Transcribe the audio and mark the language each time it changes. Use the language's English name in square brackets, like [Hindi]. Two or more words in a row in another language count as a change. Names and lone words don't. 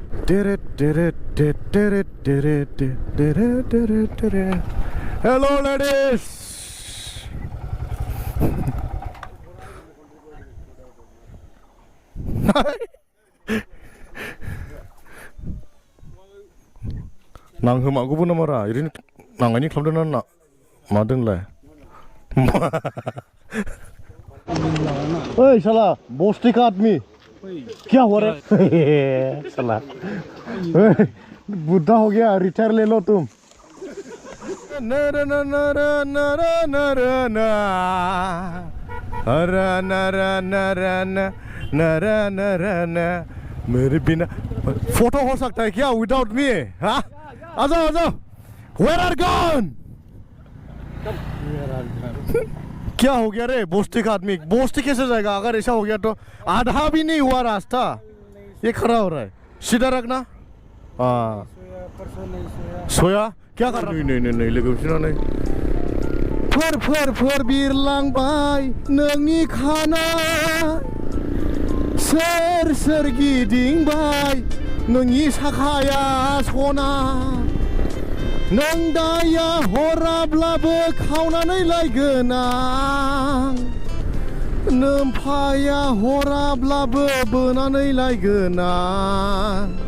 [English] hello ladies [Bodo] नांहोमागौबो नामारा ओरैनो नांनायनि खालामदों ना मादोंलाय [Hindi] ओइ साला बस्ती का आदमी क्या हुआ रे साला बुढ़ा हो गया रिटायर ले लो तुम मेरे बिना फोटो हो सकता है क्या [English] without me [Hindi] हाँ आ जाओ [English] where are gone [Hindi] क्या हो गया रे बोस्ती का आदमी बोस्ती कैसे जाएगा अगर ऐसा हो गया तो आधा भी नहीं हुआ रास्ता ये खड़ा हो रहा है सीधा रखना सोया क्या कर रहा नहीं [Bodo] लोगोफोर नहीं फोर बिरलांबाय नोंनि खाना सोर गिदिंबाय नोंनि साखाया सना नों दाया हराब्लाबो खावनानै लायगोन आं नोमफाया हराब्लाबो बोनानै लायगोन आं